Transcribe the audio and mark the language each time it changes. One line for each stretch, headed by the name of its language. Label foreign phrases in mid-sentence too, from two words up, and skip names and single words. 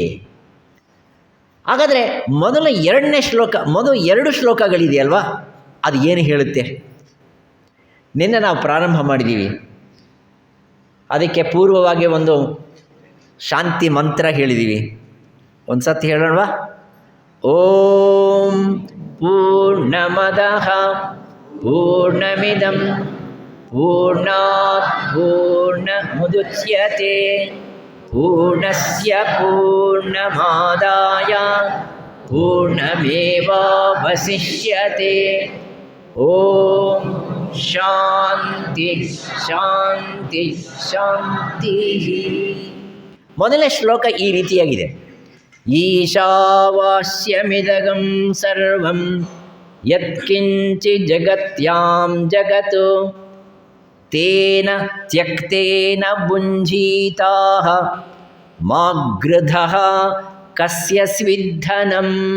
Kannada: ಹಾಗಾದರೆ ಮೊದಲು 2 ಶ್ಲೋಕಗಳಿದೆಯಲ್ವಾ, ಅದು ಏನು ಹೇಳುತ್ತೆ? ನಿನ್ನೆ ನಾವು ಪ್ರಾರಂಭ ಮಾಡಿದ್ದೀವಿ. ಅದಕ್ಕೆ ಪೂರ್ವವಾಗಿ ಒಂದು ಶಾಂತಿ ಮಂತ್ರ ಹೇಳಿದ್ದೀವಿ. ಒಂದು ಸತಿ ಹೇಳೋಣವಾ?
Sanskrit: ಓಂ ಪೂರ್ಣಮದಃ ಪೂರ್ಣಮಿದಂ ಪೂರ್ಣಾತ್ ಪೂರ್ಣಮುದಚ್ಯತೆ ಪೂರ್ಣಸ್ಯ ಪೂರ್ಣಮಾದಾಯ ಪೂರ್ಣಮೇವಾವಶಿಷ್ಯತೆ. ಓಂ ಶಾಂತಿ ಶಾಂತಿ ಶಾಂತಿ.
Kannada: ಮೊದಲನೇ ಶ್ಲೋಕ ಈ ರೀತಿಯಾಗಿದೆ.
Sanskrit: ಈಶಾವಾಸ್ಯಮಿದಗಂ ಸರ್ವಂ ಯತ್ಕಿಂಚಿ ಜಗತ್ಯಾಂ ಜಗತ್ ತೇನ ತ್ಯಕ್ತೇನ ಭುಂಜೀತಾಃ ಮಾಗೃಧಃ ಕಸ್ಯ ಸ್ವಿಧನಂ.